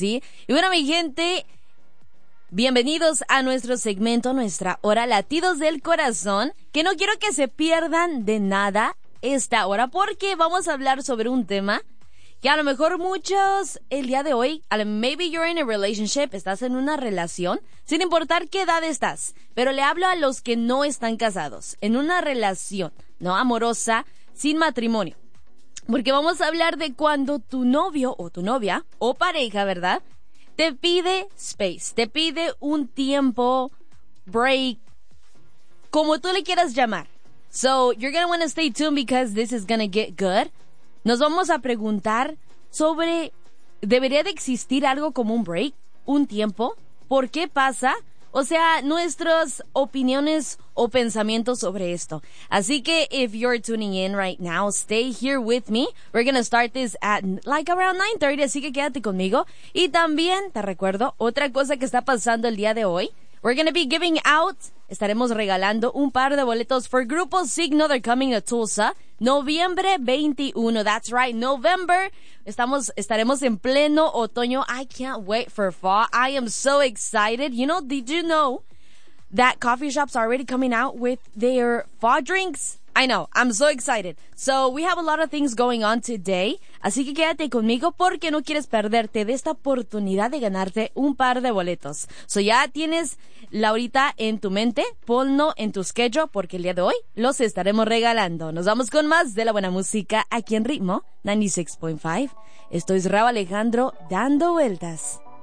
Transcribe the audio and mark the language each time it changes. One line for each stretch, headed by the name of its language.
Spanish: Y bueno, mi gente, bienvenidos a nuestro segmento, nuestra hora Latidos del Corazón, que no quiero que se pierdan de nada esta hora, porque vamos a hablar sobre un tema que a lo mejor muchos el día de hoy,
English: maybe you're in a relationship,
Spanish: estás en una relación, sin importar qué edad estás, pero le hablo a los que no están casados, en una relación, ¿no? Amorosa, sin matrimonio. Porque vamos a hablar de cuando tu novio o tu novia o pareja, ¿verdad?, te pide space, te pide un tiempo, break, como tú le quieras llamar.
English: So, you're gonna wanna stay tuned because this is gonna get good.
Spanish: Nos vamos a preguntar sobre, ¿debería de existir algo como un break, un tiempo? ¿Por qué pasa? O sea, nuestras opiniones o pensamientos sobre esto. Así que,
English: if you're tuning in right now, stay here with me. We're gonna start this at like around 9:30,
Spanish: así que quédate conmigo. Y también, te recuerdo, otra cosa que está pasando el día de hoy.
English: We're gonna be giving out,
Spanish: estaremos regalando un par de boletos
English: for Grupo Signo, they're coming to Tulsa, noviembre 21, that's right, November,
Spanish: estaremos en pleno otoño,
English: I can't wait for fall, I am so excited, you know, did you know that coffee shops are already coming out with their fall drinks? I know, I'm so excited. So, we have a lot of things going on today.
Spanish: Así que quédate conmigo porque no quieres perderte de esta oportunidad de ganarte un par de boletos. So, ya tienes la horita en tu mente, ponlo en tu schedule porque el día de hoy los estaremos regalando. Nos vamos con más de la buena música aquí en Ritmo 96.5. Esto es Rauw Alejandro, Dando Vueltas.